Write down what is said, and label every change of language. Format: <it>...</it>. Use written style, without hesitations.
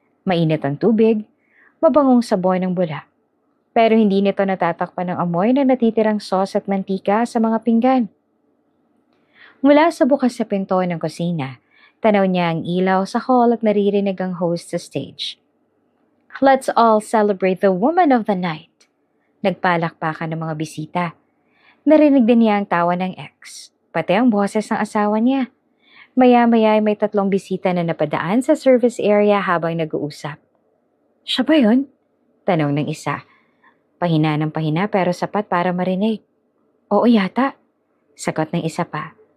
<tl>Mainit ang tubig, mabangong sabon ng bula. Pero hindi nito natatakpan ng amoy na natitirang sauce at mantika sa mga pinggan. Mula sa bukas sa pinto ng kusina, tanaw niya ang ilaw sa hall at naririnig ang host sa stage.</tl> <en>"Let's all celebrate the woman of the night."</en> <tl>Nagpalakpakan ng mga bisita. Narinig din niya ang tawa ng ex, pati ang boses ng asawa niya. Maya-maya ay may 3 bisita na napadaan sa service area habang nag-uusap. "Siya ba yun?" tanong ng isa. Pahina ng pahina pero sapat para marinig. "Oo yata," sagot ng isa pa.</tl>